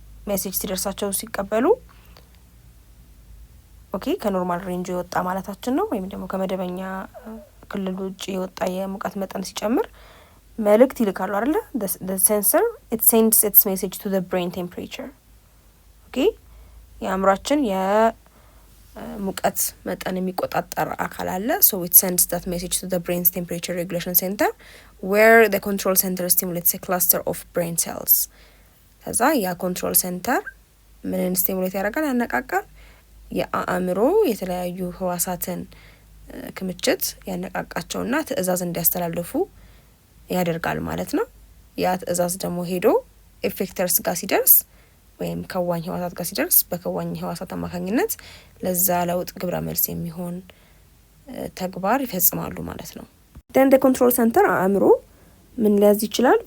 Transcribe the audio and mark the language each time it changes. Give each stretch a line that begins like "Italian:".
Amharic: ሜሴጅ ሲደርሳቸው ሲቀበሉ ኦኬ ከኖርማል ሬንጅ የወጣ ማለታችን ነው። ወይም ደግሞ ከመደበኛ ክልል ውጭ የወጣ የሙቀት መጠን ሲጨምር መልእክት ይልካሉ አይደለ?
English: the sensor it sends its message to the brain temperature.
Amharic: ኦኬ የአእምሯችን የሙቀት መጠን የሚቆጣጠር አካል አለ።
English: so it sends that message to the brain's temperature regulation center where the control center stimulates a cluster of brain cells.
Amharic: ከዛ ያ ኮንትሮል ሴንተር ምንን ስቲሙሌት ያደርጋል? ያነቃቃል። የአእምሮ የተለያዩ ህዋሳትን ክምችት ያነቃቃቸውና ትዕዛዝ እንዲያስተላልፉ ያደርጋል ማለት ነው። ያ ትዕዛዝ ደግሞ ሄዶ ኤፌክተርስ ጋር ሲደርስ ወይም ከዋኝ ህዋሳት ጋር ሲደርስ በከዋኝ ህዋሳት አማካኝነት ለዛ ለውጥ ግብረ መልስ የሚሆን ተግባር ይፈጽማሉ ማለት ነው።
English: then the control center
Amharic: አእምሮ ምን ሊያዝ ይችላል?